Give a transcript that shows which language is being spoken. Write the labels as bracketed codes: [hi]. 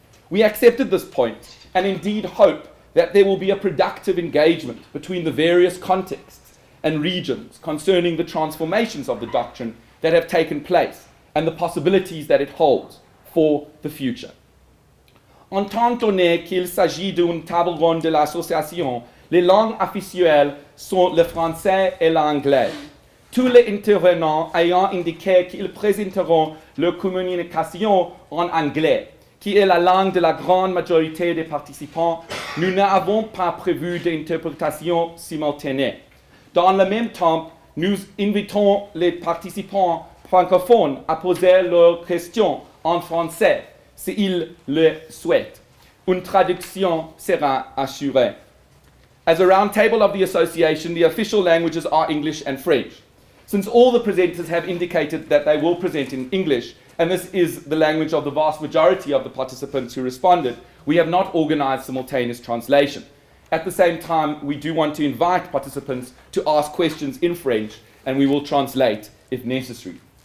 [en] We accepted this point and indeed hope that there will be a productive engagement between the various contexts and regions concerning the transformations of the doctrine that have taken place and the possibilities that it holds for the future. [fr] En tant donné qu'il s'agit d'une table ronde de l'association, les langues officielles sont le français et l'anglais. Tous les intervenants ayant indiqué qu'ils présenteront leur communication en anglais, qui est la langue de la grande majorité des participants, nous n'avons pas prévu d'interprétation simultanée. Dans le même temps, nous invitons les participants francophones à poser leurs questions en français, s'ils le souhaitent. Une traduction sera assurée. [en] As a roundtable of the association, the official languages are English and French. Since all the presenters have indicated that they will present in English, and this is the language of the vast majority of the participants who responded, we have not organized simultaneous translation. At the same time, we do want to invite participants to ask questions in French, and we will translate if necessary.